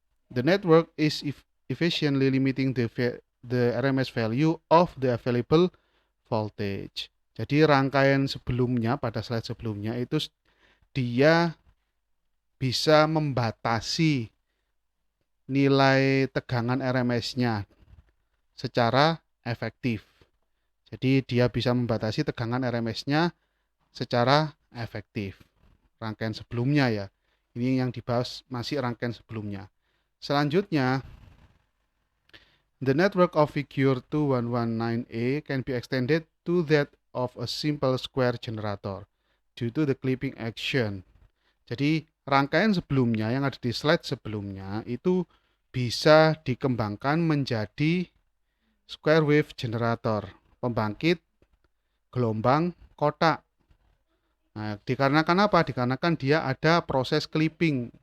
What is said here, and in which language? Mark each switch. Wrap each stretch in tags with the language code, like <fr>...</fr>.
<en>The network is efficiently limiting the RMS value of the available voltage.</en> <id>Jadi rangkaian sebelumnya, pada slide sebelumnya itu dia bisa membatasi nilai tegangan RMS-nya secara efektif. Jadi dia bisa membatasi tegangan RMS-nya secara efektif. Rangkaian sebelumnya ya. Ini yang dibahas masih rangkaian sebelumnya. Selanjutnya,</id> <en>the network of figure 2119A can be extended to that of a simple square generator due to the clipping action.</en> <id>Jadi rangkaian sebelumnya yang ada di slide sebelumnya itu bisa dikembangkan menjadi square wave generator, pembangkit gelombang kotak. Nah, dikarenakan apa? Dikarenakan dia ada proses clipping.</id>